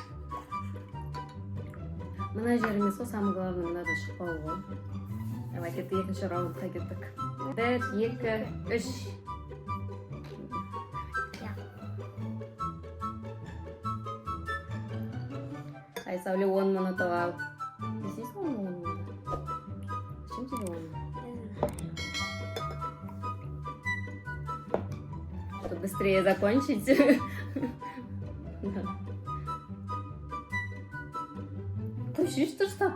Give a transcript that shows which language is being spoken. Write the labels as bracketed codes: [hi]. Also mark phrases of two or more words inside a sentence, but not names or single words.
[kk] Мына жер емес қой, [ru] самый главный [kk] мынада шықпау ғой. Давай кетті, екінші раундқа кеттік. 1, 2, 3. Айсәуле 10 минут ал. Естейсің 10 минут? [ru] Зачем тебе 10 минут? Чтобы быстрее закончить. Тащишь ты что?